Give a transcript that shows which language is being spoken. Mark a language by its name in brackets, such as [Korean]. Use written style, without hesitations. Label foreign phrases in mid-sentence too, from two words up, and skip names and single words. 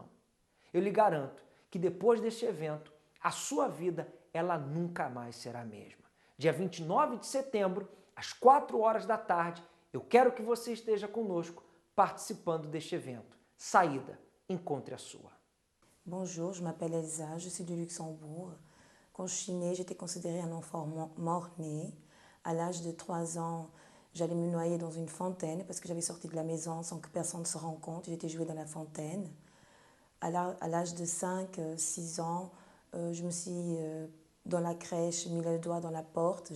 [Portuguese] Eu lhe garanto que depois deste evento, a sua vida ela nunca mais será a mesma. Dia 29 de setembro, às 4 horas da tarde, eu quero que você esteja conosco participando deste evento. Saída, encontre a sua. [French] Bonjour, je m'appelle Elsa, je suis du Luxembourg. Quand je suis née, j'étais considérée un enfant mort-né. À l'âge de 3 ans, j'allais me noyer dans une fontaine parce que j'avais sorti de la maison sans que personne ne se rende compte. J'étais jouée dans la fontaine. À l'âge de 5, 6 ans, je me suis, dans la crèche, mis le doigt dans la porte.